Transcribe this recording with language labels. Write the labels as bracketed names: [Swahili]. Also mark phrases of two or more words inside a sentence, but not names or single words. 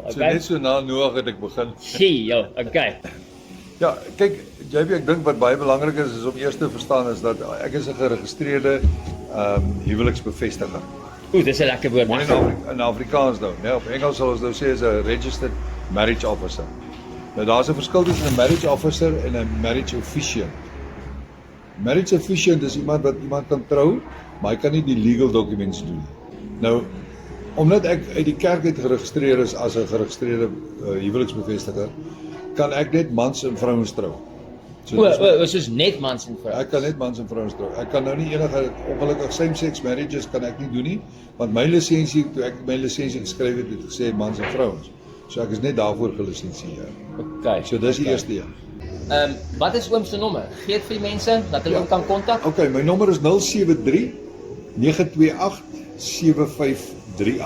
[Afrikaans] So okay? net so na Noag het ek begin. Gee, jo, okay. Ja, kyk, JB, ek dink wat baie belangrik is om eers te verstaan is dat ek is 'n geregistreerde huweliksbevestiger. Oeh, dis 'n lekker woord. Maar in Afrikaans nou, né? Op Engels sal ons nou sê is 'n [English] registered marriage officer. [Afrikaans] Nou daar's 'n verskil tussen 'n [English] marriage officer [Afrikaans] en 'n [English] marriage officiant. Marriage officiant [Afrikaans] is iemand wat iemand kan trou, maar hy kan nie die [English] legal documents [Afrikaans] doen. Nou, omdat ek uit die kerk uit geregistreer is as 'n geregistreerde huweliksbevestiger, kan ek net mans en vrouens trou. Soos net mans en vrouens. Ek kan net mans en vrouens trou. Ek kan nou nie enige ongelukkig [English] same-sex marriages [Afrikaans] kan ek nie doen nie, want my lisensie toe ek my lisensie geskryf het, het gesê mans en vrouens. So ek is net daarvoor gelisensieer. Okay. So dis die eerste een. Wat is oom se nommer? Gee dit vir die mense dat hulle hom kan kontak. Okay, my nommer is 073 928 7538.